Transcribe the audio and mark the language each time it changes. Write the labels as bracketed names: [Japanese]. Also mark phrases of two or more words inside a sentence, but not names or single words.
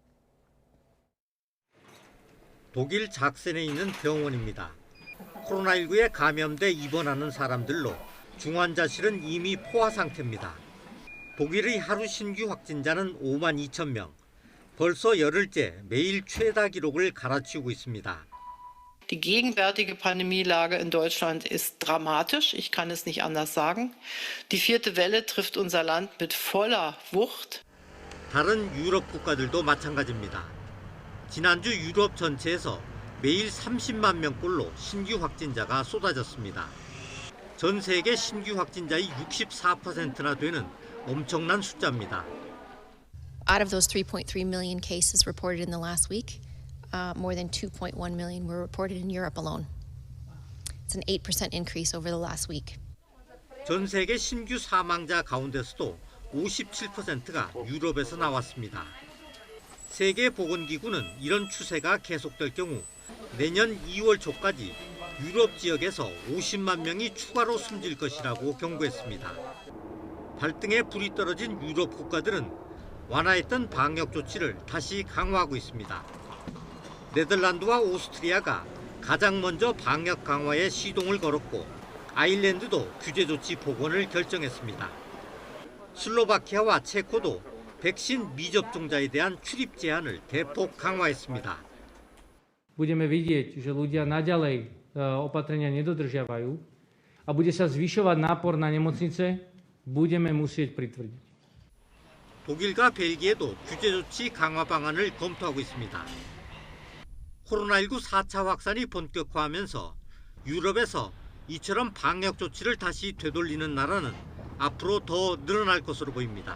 [Korean] 독일 작센에 있는 병원입니다. 코로나19에 감염돼 입원하는 사람들로 중환자실은 이미 포화 상태입니다. 독일의 하루 신규 확진자는 5만 2천 명. 벌써 열흘째 매일 최다 기록을 갈아치우고 있습니다. [German] Die gegenwärtige Pandemielage in Deutschland ist dramatisch. Ich kann es nicht anders sagen. Die 4. Welle trifft unser Land mit voller Wucht. [Korean] 다른 유럽 국가들도 마찬가지입니다. 지난주 유럽 전체에서 매일 30만 명꼴로 신규 확진자가 쏟아졌습니다. 전 세계 신규 확진자의 64%나 되는 엄청난 숫자입니다. [English] Out of those 3.3 million cases reported in the last week, more than 2.1 million were reported in Europe alone. It's an 8% increase over the last week. [Korean] 전 세계 신규 사망자 가운데서도 57%가 유럽에서 나왔습니다. 세계보건기구는 이런 추세가 계속될 경우 내년 2월 초까지 유럽 지역에서 50만 명이 추가로 숨질 것이라고 경고했습니다. 발등에 불이 떨어진 유럽 국가들은 완화했던 방역 조치를 다시 강화하고 있습니다. 네덜란드와 오스트리아가 가장 먼저 방역 강화에 시동을 걸었고 아일랜드도 규제 조치 복원을 결정했습니다. 슬로바키아와 체코도 백신 미접종자에 대한 출입 제한을 대폭 강화했습니다. [Slovak] Budeme vidieť, že ľudia naďalej opatrenia nedodržiavajú a bude sa zvyšovať nápor na nemocnice, budeme musieť pritvrdiť. [Korean] 독일과 벨기에도 규제 조치 강화 방안을 검토하고 있습니다. 코로나19 4차 확산이 본격화하면서 유럽에서 이처럼 방역 조치를 다시 되돌리는 나라는 앞으로 더 늘어날 것으로 보입니다.